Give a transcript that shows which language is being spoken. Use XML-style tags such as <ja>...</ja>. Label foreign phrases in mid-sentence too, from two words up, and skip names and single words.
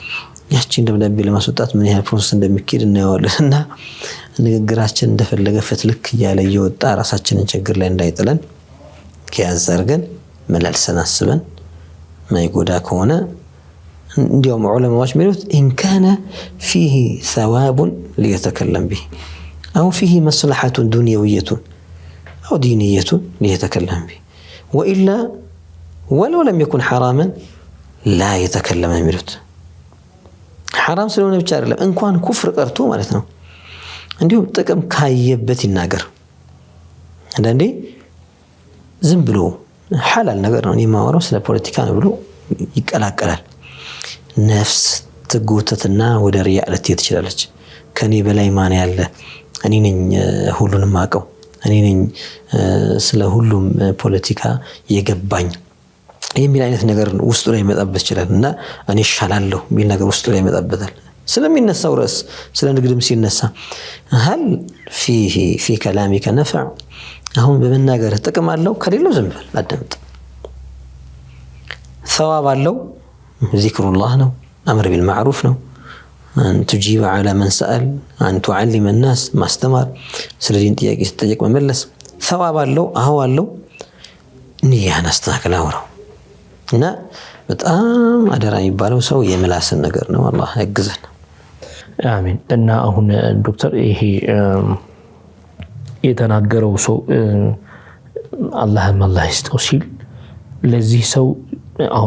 <am>ያቺን ደብዳቤ ለማስወጣት ምን ያህል ፕሮሰስ እንደሚካሄድ እናየዋለንና ንግግራችን እንደፈለገ ፍትልክ እያለ እየወጣ ራሳችንን ችግር ላይ እንዳይጥለን ከያዛርገን መላልሰን አስበን ማይጎዳ ከሆነ እንዲያውም ዑለማዎች የሚሉት</am> <ar>إن كان فيه ثواب ليتكلم به أو فيه مصلحة دنيوية أو دينية ليتكلم به وإلا ولو لم يكن حراما لا يتكلم</ar> <am>የሚሉት حرام ስለሆነ ብቻ አይደለም እንኳን ኩፍር ቀርቶ ማለት ነው እንዲሁ ጥቅም ካየበት ይናገር። አንዳንዴ ዝም ብሎ ሐላል ነገር ነው የማወራው ስለ ፖለቲካ ነው ብሎ ይቀላቀላል። ነፍስ ትጎተትና ወደ ሪያ ልትሄድ ትችላለች። ከኔ በላይ ማን ያለ እኔ ነኝ ሁሉንም አቀው እኔ ነኝ ስለ ሁሉም ፖለቲካ የገባኝ የሚል አይነት ነገር ውስጡ ላይ መጣበት ይችላል እና እኔ ሻላለሁ የሚል ነገር ውስጡ ላይ መጣበታል። ስለሚነሳው ራስ ስለ ንግድም ሲነሳ</am> <ar>هل فيه في كلامك نفع</ar> <am>አሁን በመናገር ጥቅም አለው ከሌለው ዝም በል አዳምጥ። ثواب አለው</am> <ar>ذكر الله</ar> <am>ነው</am> <ar>أمر بالمعروف</ar> <am>ነው</am> <ar>أن تجيب على من سأل أن تعلم الناس</ar> <am>ማስተማር ስለዚህ ጥያቄ ሲጠየቅ መመለስ ثواب አለው አዎ አለው ንያን አስተካክል አውራው እና በጣም አደራ የሚባለው ሰው የምላስን ነገር ነው። አላህ ያግዘን። አሜን። እና አሁን ዶክተር ይሄ የተናገረው ሰው አላህ ይስጠው ሲል ለዚህ ሰው አሁን</am>